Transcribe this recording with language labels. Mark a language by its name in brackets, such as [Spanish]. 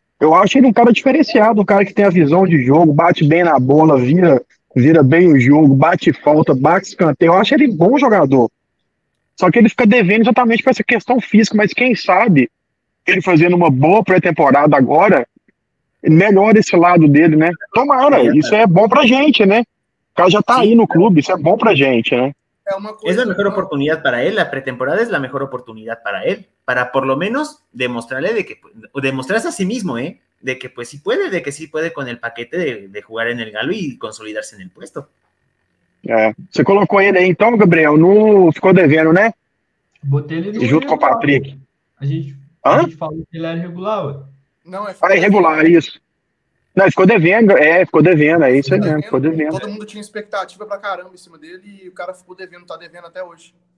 [Portuguese] Eu acho ele um cara diferenciado, um cara que tem a visão de jogo, bate bem na bola, vira bem o jogo, bate falta, bate escanteio. Eu acho ele bom jogador. Só que ele fica devendo exatamente para essa questão física, mas quem sabe ele fazendo uma boa pré-temporada agora, melhora esse lado dele, né? Tomara, isso é bom pra gente, né? O cara já tá aí no clube, isso é bom pra gente, né? [Spanish] Es la mejor oportunidad para él, la pretemporada es la mejor oportunidad para él, para por lo menos demostrarle demostrarse a sí mismo, de que pues sí puede, de que sí puede con el paquete de jugar en el Galo y consolidarse en el puesto. [Portuguese] Você colocou ele aí então, Gabriel, ficou devendo, né? Botei ele no junto com o Patrick. A gente falou que ele era regular, ué. Não, Ah, irregular, isso. Não, ficou devendo, é isso aí mesmo, ficou devendo. Todo mundo tinha expectativa pra caramba em cima dele e o cara ficou devendo, tá devendo até hoje.